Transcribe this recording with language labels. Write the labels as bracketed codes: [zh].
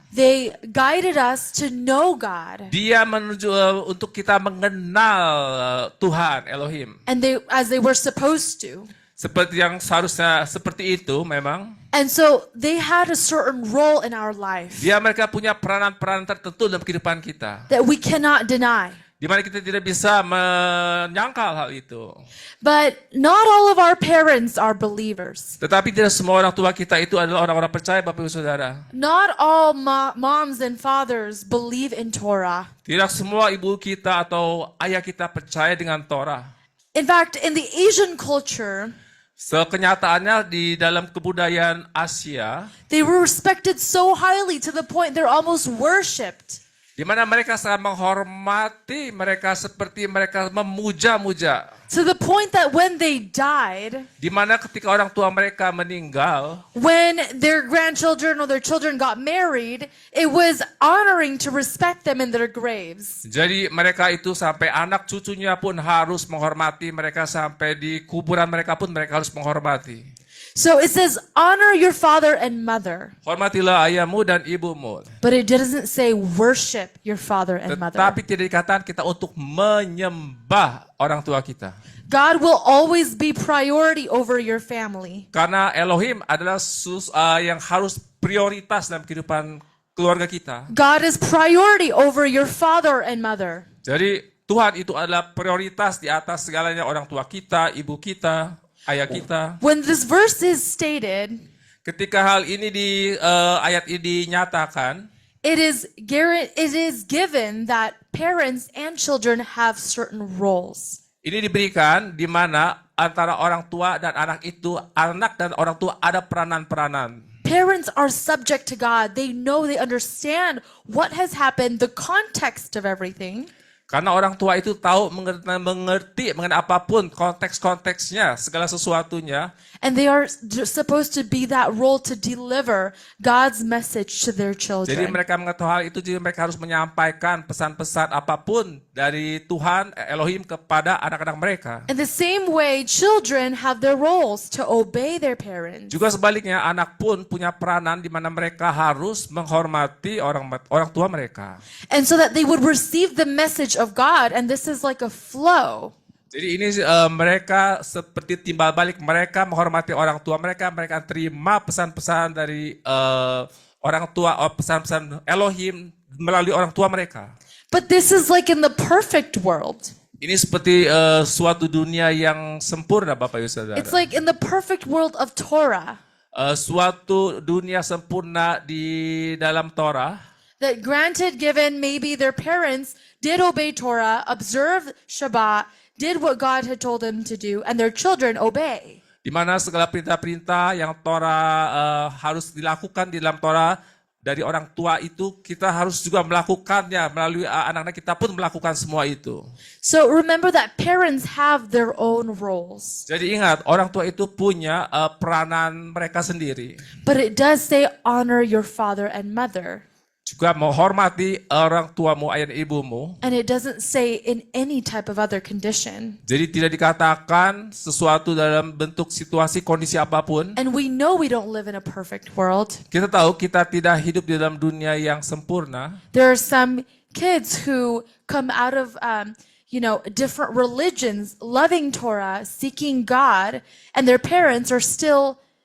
[en] They guided us to know God. [id] Dia menuju untuk kita mengenal Tuhan Elohim. [en] And as they were supposed to. [id] Seperti yang seharusnya seperti itu memang. [en] And so they had a certain role in our life [id] Mereka punya peranan-peranan tertentu dalam kehidupan kita. [en] that we cannot deny. [id] Di mana kita tidak bisa menyangkal hal itu. [en] But not all of our parents are believers. [id] Tetapi tidak semua orang tua kita itu adalah orang-orang percaya, Bapak Ibu Saudara. [en] Not all moms and fathers believe in Torah. [id] Tidak semua ibu kita atau ayah kita percaya dengan Torah. [en] In fact, in the Asian culture, [id] Kenyataannya di dalam kebudayaan Asia, [en] they were respected so highly to the point they're almost worshipped. [id] di mana mereka sangat menghormati, mereka seperti mereka memuja-muja. [en] To the point that when they died, [id] Di mana ketika orang tua mereka meninggal, [en] when their grandchildren or their children got married, it was honoring to respect them in their graves. [id] jadi mereka itu sampai anak cucunya pun harus menghormati, mereka sampai di kuburan mereka pun mereka harus menghormati. [en] So it says, honor your father and mother. [id] Hormatilah ayahmu dan ibumu. [en] But it doesn't say worship your father and mother. [id] Tetapi tidak dikatakan kita untuk menyembah orang tua kita. [en] God will always be priority over your family. [id] Karena Elohim adalah yang harus prioritas dalam kehidupan keluarga kita. [en] God is priority over your father and mother. [id] Jadi Tuhan itu adalah prioritas di atas segalanya, orang tua kita, ibu kita, ayah kita. [en] When this verse is stated, [id] Ketika hal ini ayat ini dinyatakan, [en] it is given that parents and children have certain roles. [id] ini diberikan di mana antara orang tua dan anak itu, anak dan orang tua ada peranan-peranan. [en] Parents are subject to God. They know, they understand what has happened, the context of everything. [id] Karena orang tua itu tahu, mengerti mengenai apapun konteks-konteksnya, segala sesuatunya. [en] And they are supposed to be that role to deliver God's message to their [id] Jadi [en] children. [id] mereka mengetahui hal itu, jadi mereka harus menyampaikan pesan-pesan apapun dari Tuhan Elohim kepada anak-anak mereka. [en] In the same way, children have their roles to obey their parents. [id] Juga sebaliknya, anak pun punya peranan di mana mereka harus menghormati orang tua mereka. [en] And so that they would receive the message of God, and this is like a flow. [id] Jadi ini mereka seperti timbal balik, mereka menghormati orang tua mereka, mereka terima pesan-pesan dari orang tua, pesan-pesan Elohim melalui orang tua mereka. [en] But this is like in the perfect world. [id] Ini seperti suatu dunia yang sempurna, Bapak Ibu Saudara. [en] It's like in the perfect world of Torah. [id] Suatu dunia sempurna di dalam Torah. [en] That granted, given maybe their parents did obey Torah, observe Shabbat, did what God had told them to do, and their children obey. [id] Di mana segala perintah-perintah yang Torah harus dilakukan di dalam Torah dari orang tua itu, kita harus juga melakukannya melalui anak-anak kita pun melakukan semua itu. [en] So remember that parents have their own roles. [id] Jadi ingat, orang tua itu punya peranan mereka sendiri. [en] But it does say honor your father and mother. [id] Juga menghormati orang tuamu, ayah dan ibumu. [en] And it doesn't say in any type of other condition. [id] Jadi tidak dikatakan sesuatu dalam bentuk situasi, kondisi apapun. [en] And we know we don't live in a perfect world. [id] Kita tahu kita tidak hidup di dalam dunia yang sempurna. [en] There are some kids who come out of different religions, loving Torah, seeking God, and their parents are still